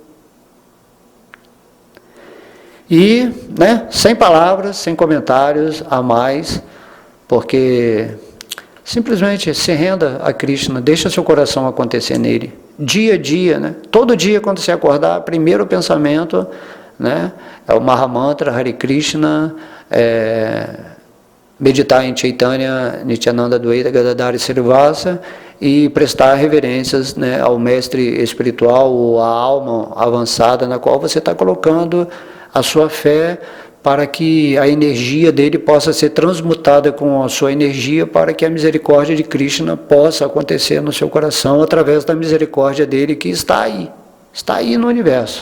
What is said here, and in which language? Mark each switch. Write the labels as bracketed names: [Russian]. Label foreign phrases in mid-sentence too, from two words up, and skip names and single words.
[Portuguese] E, né, sem palavras, sem comentários a mais, porque simplesmente se renda a Krishna, deixa seu coração acontecer nele. Dia a dia, né? Todo dia quando você acordar, primeiro pensamento, né, é o Mahamantra, Hare Krishna, meditar em Chaitanya, Nityananda Dvaita Gadadhara Srivasa e prestar reverências, né, ao mestre espiritual ou à alma avançada na qual você está colocando a sua fé, para que a energia dele possa ser transmutada com a sua energia, para que a misericórdia de Krishna possa acontecer no seu coração através da misericórdia dele que está aí no universo.